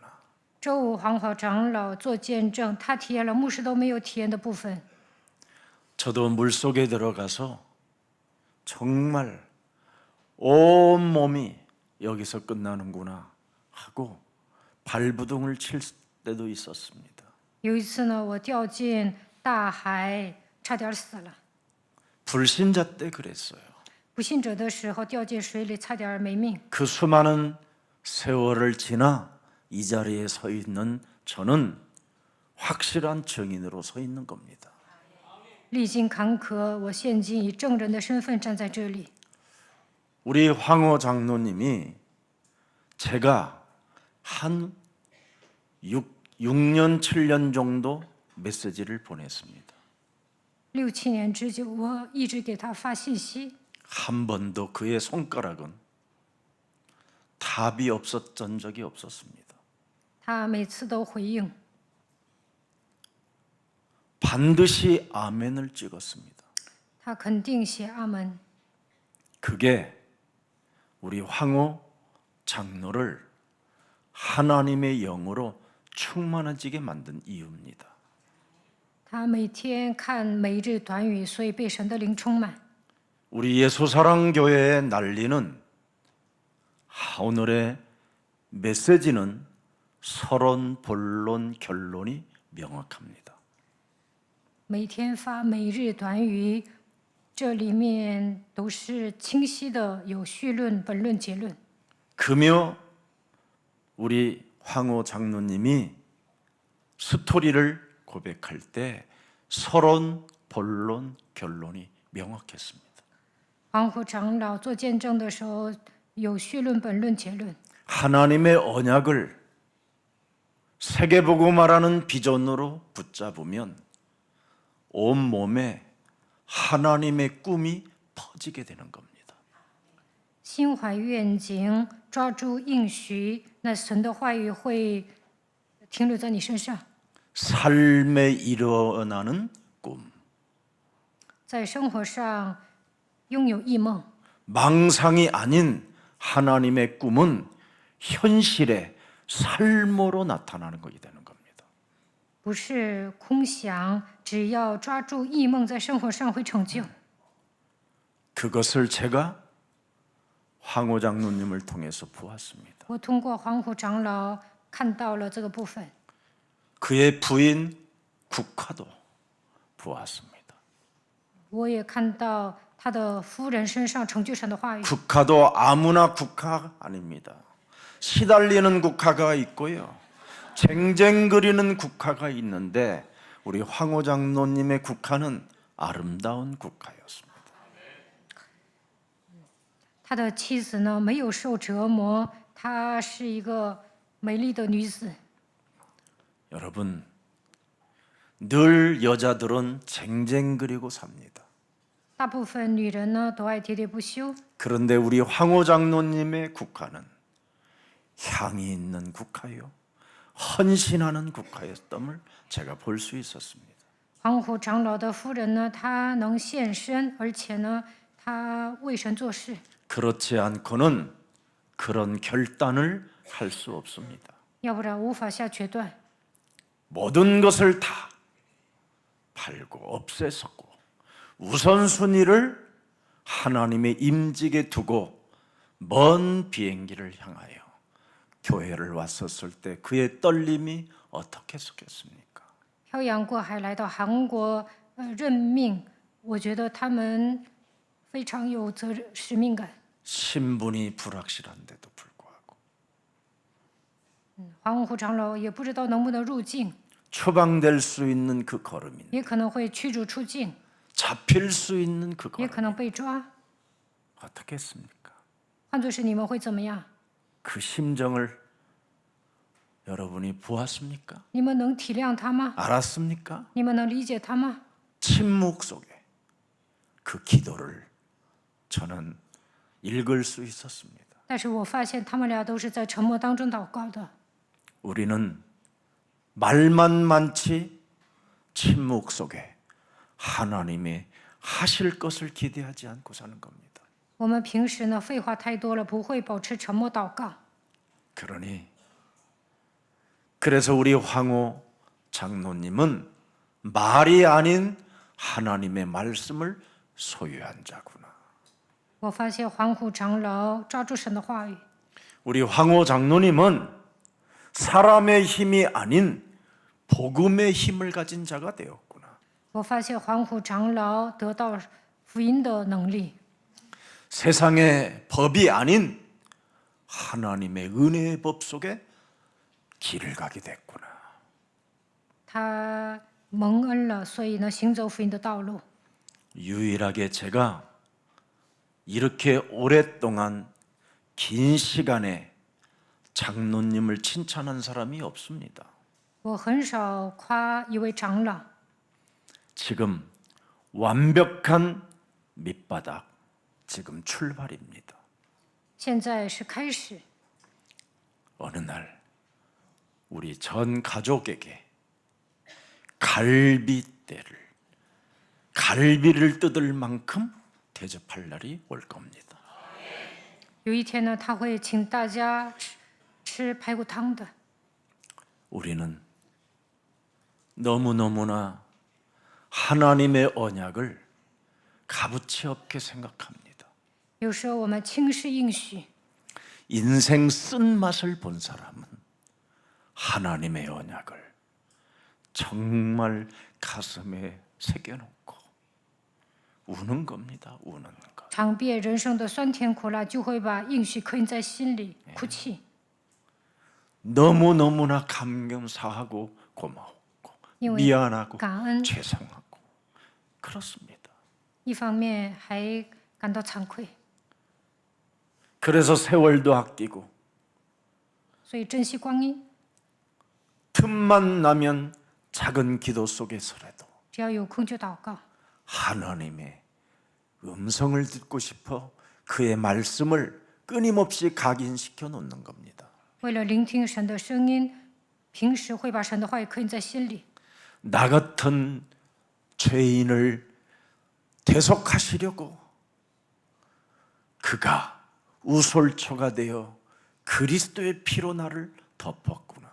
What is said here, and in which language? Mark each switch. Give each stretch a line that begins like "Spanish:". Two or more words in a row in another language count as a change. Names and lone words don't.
Chinese: 周五黄虎长老做见证，他体验了牧师都没有体验的部分。
Korean: 저도 물속에 들어가서 정말 온 몸이 여기서 끝나는구나 하고 발부둥을 칠 때도 있었습니다.
Chinese: 有一次呢，我掉进大海，差点死了。
Korean: 불신자 때 그랬어요.
Chinese: 不信者的时候掉进水里，差点没命。
Korean: 그 수많은 세월을 지나 이 자리에 서 있는 저는 확실한 증인으로 서 있는 겁니다.
Chinese: 历经坎坷，我现今以证人的身份站在这里。
Korean: 우리 황호 장로님이 제가 한 6년, 7년 정도 메시지를 보냈습니다.
Chinese: 6、7 年之久，我一直给他发信息，
Korean: 한 번도 그의 손가락은 답이 없었던 적이 없었습니다.
Chinese: 他每次都回应，
Korean: 반드시 아멘을 찍었습니다.
Chinese: 他肯定写阿门。
Korean: 그게 우리 황호 장로를 하나님의 영으로 충만해지게 만든 이유입니다.
Chinese: 他每天看每日短语，所以被神的灵充满。
Korean: 우리 예수사랑교회에 날리는 오늘의 메시지는 서론, 본론, 결론이 명확합니다.
Chinese: 每天发每日短语，这里面都是清晰的，有序论、本论、结论。
Korean: 금요 우리 황호 장로님이 스토리를 고백할 때 서론, 본론, 결론이 명확했습니다.
Chinese: 黄虎长老做见证的时候，有序论、本论、结论。
Korean: 하나님의 언약을 세계보고 말하는 비전으로 붙잡으면 온 몸에 하나님의 꿈이 퍼지게 되는 겁니다.
Chinese: 心怀愿景，抓住应许，那神的话语会停留在你身上，
Korean: 삶에 일어나는 꿈,
Chinese: 在生活上拥有异梦。
Korean: 망상이 아닌 하나님의 꿈은 현실의 삶으로 나타나는 것이 되는 겁니다.
Chinese: 不是空想，只要抓住异梦，在生活上会成就。
Korean: 그것을 제가 황호 장로님을 통해서 보았습니다.
Chinese: 我通过黄虎长老看到了这个部分，
Korean: 그의 부인 국화도 보았습니다.
Chinese: 我也看到他的夫人身上成就神的话语。
Korean: 국화도 아무나 국화 아닙니다. 시달리는 국화가 있고요. 쟁쟁거리는 국화가 있는데 우리 황호 장로님의 국화는 아름다운 국화였습니다.
Chinese: 他的妻子呢，没有受折磨，她是一个美丽的女子。
Korean: 여러분, 늘 여자들은 쟁쟁거리고 삽니다.
Chinese: 大部分女人呢，都爱喋喋不休。
Korean: 그런데 우리 황호 장로님의 국화는 향이 있는 국화요, 헌신하는 국화였음을 제가 볼 수 있었습니다.
Chinese: 黄虎长老的夫人呢，她能献身，而且呢，她为神做事。
Korean: 그렇지 않고는 그런 결단을 할 수 없습니다.
Chinese: 要不然无法下决断。
Korean: 모든 것을 다 팔고 없애서고 우선순위를 하나님의 임직에 두고 먼 비행기를 향하여 교회를 왔었을 때 그의 떨림이 어떻겠습니까?
Chinese: 漂洋过海来到韩国，任命，我觉得他们非常有责任使命感。
Korean: 신분이 불확실한데도 불구하고
Chinese: 黄虎长老也不知道能不能入境，
Korean: 추방될 수 있는 그 걸음인,
Chinese: 也可能会驱逐出境，
Korean: 잡힐 수 있는 그
Chinese: 也
Korean: 걸음.
Chinese: 可能被抓。
Korean: 어떻게 했습니까?
Chinese: 换作是你们会怎么样？
Korean: 그 심정을 여러분이 보았습니까?
Chinese: 你们能体谅他吗？
Korean: 알았습니까?
Chinese: 你们能理解他吗？
Korean: 침묵 속에 그 기도를 저는 읽을 수 있었습니다.
Chinese: 但是我发现他们俩都是在沉默当中祷告的。
Korean: 우리는 말만 많지 침묵 속에 하나님의 하실 것을 기대하지 않고 사는 겁니다.
Chinese: 我们平时呢废话太多了，不会保持沉默祷告。
Korean: 그러니 그래서 우리 황호 장로님은 말이 아닌 하나님의 말씀을 소유한 자구나.
Chinese: 我发现黄虎长老抓住神的话语，
Korean: 우리 황호 장로님은 사람의 힘이 아닌 복음의 힘을 가진 자가 되었구나.
Chinese: 我发现黄虎长老得到福音的能力，
Korean: 세상의 법이 아닌 하나님의 은혜의 법 속에 길을 가게 됐구나.
Chinese: 他蒙恩了，所以呢行走福音的道路。
Korean: 유일하게 제가 이렇게 오랫동안 긴 시간에 장로님을 칭찬한 사람이 없습니다.
Chinese: 我很少夸一位长老，
Korean: 지금 완벽한 밑바닥, 지금 출발입니다.
Chinese: 现在是开始。
Korean: 어느 날 우리 전 가족에게 갈비를 뜯을 만큼 대접할 날이 올 겁니다.
Chinese: 有一天呢，他会请大家吃排骨汤的。
Korean: 우리는 너무너무나 하나님의 언약을 값어치 없게 생각합니다.
Chinese: 有时候我们轻视应许，
Korean: 인생 쓴맛을 본 사람은 하나님의 언약을 정말 가슴에 새겨놓고 우는 겁니다. 우는 것.
Chinese: 尝遍人生的酸甜苦辣，就会把应许刻印在心里，哭泣。
Korean: 너무너무나 감사하고 고마웠고
Chinese: 因为
Korean: 미안하고
Chinese: 感恩，
Korean: 죄송하고 그렇습니다.
Chinese: 一方面还感到惭愧，
Korean: 그래서 세월도 아끼고
Chinese: 所以珍惜光阴。
Korean: 틈만 나면 작은 기도 속에서라도
Chinese: 只要有空就祷告，
Korean: 하나님의 음성을 듣고 싶어 그의 말씀을 끊임없이 각인시켜 놓는 겁니다.
Chinese: 为了聆听神的声音，平时会把神的话语刻印在心里。
Korean: 나 같은 죄인을 대속하시려고 그가 우솔초가 되어 그리스도의 피로 나를 덮었구나.